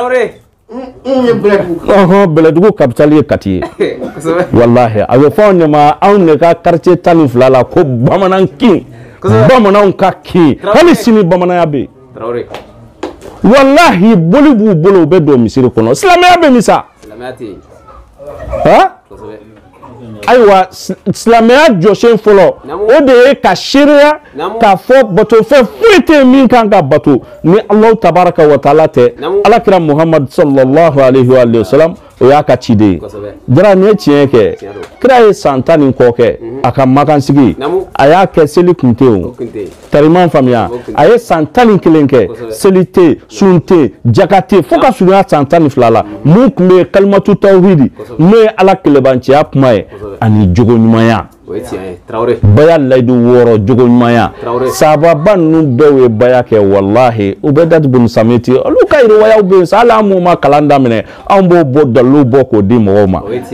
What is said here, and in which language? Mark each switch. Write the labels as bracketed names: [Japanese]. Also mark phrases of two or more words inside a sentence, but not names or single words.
[Bambara] bɛlɛdugu capitale ye Kati ye wallahi a bɛ fɔ an de ma anw de ka quartier 12 la ko bamanankin bamananw ka kin hali sini bamananya bɛ yen wallahi boli b'u bolo u bɛ don misiri kɔnɔ silamɛya bɛ min sa ayiwa silamɛya jɔsen fɔlɔ o de ye ka seereya k'a fɔ batofɛn foyi tɛ yen min kan ka bato ni [Arabic] الله تبارك وتعالى [Bambara] tɛ alakira Muhammad [Arabic] صلى الله عليه وسلم [Bambara] o y'a ka ciden ye jara nin ye tiɲɛ kɛ kira ye san 10 ni kɔ kɛ a ka makansigi a y'a kɛ seli kun tɛ yen o tariman faamuya a ye san 11 kɛ seli tɛ sun tɛ jaka tɛ fo ka surunya san 12 la mun tun bɛ [Arabic] كلمة التوحيد [Bambara] n'o ye Ala kelebanciya kuma ye ani jogo ɲumanya baya layidu 6 jogo ɲumanya sababa ninnu bɛɛ ye baya kɛ wallahi u bɛ Dati bun Samiti olu ka riwayaw bɛ yen sa hali an m'u ma kalan daminɛ anw b'o bɔ dalilu bɔ k'o di mɔgɔw ma